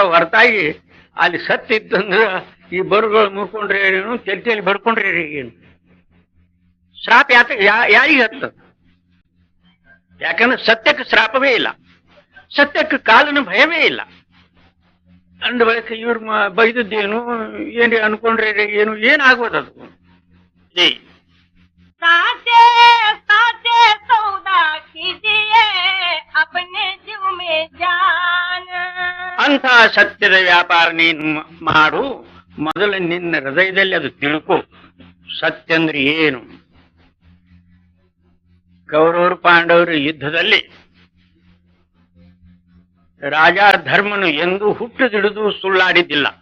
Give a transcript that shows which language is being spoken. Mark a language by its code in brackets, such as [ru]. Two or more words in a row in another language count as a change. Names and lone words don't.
[kn] ಹೊರತಾಗಿ ಅಲ್ಲಿ ಸತ್ಯ ಇತ್ತಂದ್ರ ಈ ಬರುಗಳು ಮುರ್ಕೊಂಡ್ರೆ ಏನು, ತೆಲಿ ಬಡ್ಕೊಂಡ್ರೆ ಏನು. ಶ್ರಾಪ ಯಾರಿಗೆ ಹತ್ತದ? ಯಾಕಂದ್ರೆ ಸತ್ಯಕ್ಕೆ ಶ್ರಾಪವೇ ಇಲ್ಲ, ಸತ್ಯಕ್ಕೆ ಕಾಲನ ಭಯವೇ ಇಲ್ಲ. ಅಂದ ಬಳಿಕ ಇವ್ರು ಬೈದದ್ದೇನು ಏನ್ರಿ ಅನ್ಕೊಂಡ್ರೆ ಏನು ಏನಾಗ್ಬೋದದು. [hi] साचे साचे सौदा कीजिए अपने जीव में जान. [kn] ಅಂಥ ಸತ್ಯದ ವ್ಯಾಪಾರ ನೀನು ಮಾಡು. ಮೊದಲು ನಿನ್ನ ಹೃದಯದಲ್ಲಿ ಅದು ತಿಳ್ಕೊ, ಸತ್ಯ ಅಂದ್ರೆ ಏನು. ಕೌರವರು ಪಾಂಡವರು ಯುದ್ಧದಲ್ಲಿ ರಾಜ ಧರ್ಮನು ಎಂದೂ ಹುಟ್ಟುದಿಡಿದು ಸುಳ್ಳಾಡಿದ್ದಿಲ್ಲ.